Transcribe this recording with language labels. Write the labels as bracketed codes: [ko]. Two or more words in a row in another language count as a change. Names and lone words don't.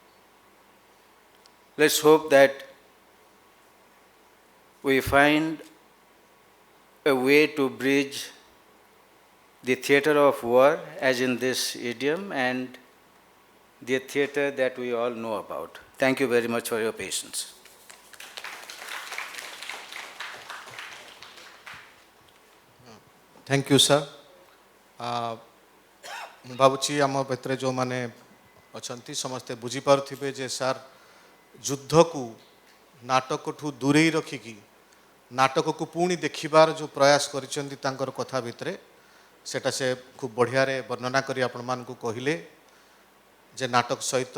[en] Let's hope that we find a way to bridge the theater of war, as in this idiom, and the theater that we all know about. Thank you very much for your patience. thank you sir [or] ମୁଁ ଭାବୁଛି ଆମ ଭିତରେ ଯେଉଁମାନେ ଅଛନ୍ତି ସମସ୍ତେ ବୁଝିପାରୁଥିବେ ଯେ ସାର୍ ଯୁଦ୍ଧକୁ ନାଟକଠୁ ଦୂରେଇ ରଖିକି ନାଟକକୁ ପୁଣି ଦେଖିବାର ଯେଉଁ ପ୍ରୟାସ କରିଛନ୍ତି ତାଙ୍କର କଥା ଭିତରେ ସେଟା ସେ ଖୁବ ବଢ଼ିଆରେ ବର୍ଣ୍ଣନା କରି ଆପଣମାନଙ୍କୁ କହିଲେ ଯେ ନାଟକ ସହିତ